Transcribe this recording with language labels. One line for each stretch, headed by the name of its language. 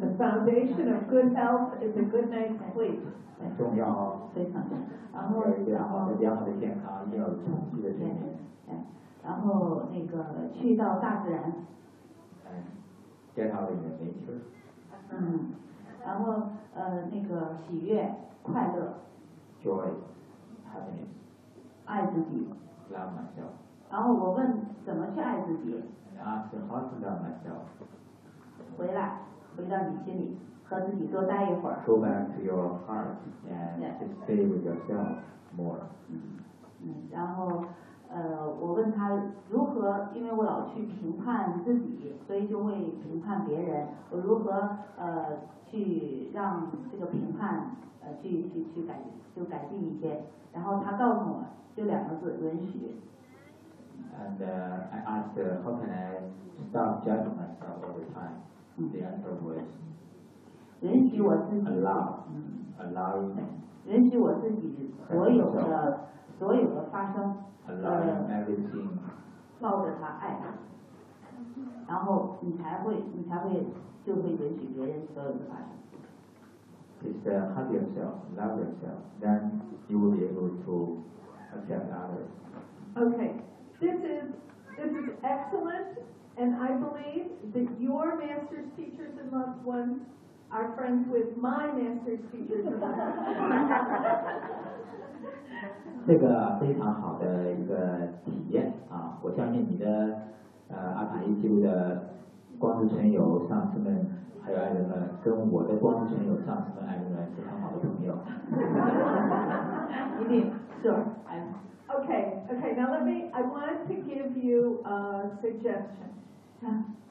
English: The foundation of good health is a good night's sleep.
Chinese: 重要啊，非常重要。然后要良好的健康，要有充足的睡眠。然后那个去到大自然。
English: get out in nature.
Chinese: 然后那个喜悦、快乐。
English: joy, happiness.
Chinese: 爱自己。
English: love myself.
Chinese: 然后我问怎么去爱自己。
English: ask how to love myself.
Chinese: 回来，回到你心里，和自己多待一会儿。
English: Go back to your heart and stay with yourself more.
Chinese: 然后，我问他如何，因为我老去评判自己，所以就会评判别人。我如何去让这个评判去改，就改进一些。然后他告诉我，就两个字，允许。
English: And I asked how can I stop judging myself all the time? The answer was,
Chinese: 允许我自己
English: allow
Chinese: 允许我自己所有的发生
English: allowing everything
Chinese: 抱着他爱他，然后你才会就会允许别人所有的发生。
English: Just hug yourself, love yourself, then you will be able to accept others. Okay, this is excellent. And I believe that your master's teachers and loved ones are friends with my master's teachers and loved ones.
Chinese: 这个非常好的一个体验啊！我相信你的阿卡伊记录的光之存有上师们还有爱人们，跟我的光之存有上师们爱人们非常好的朋友。一定是。
English: Okay. Now I want to give you a suggestion.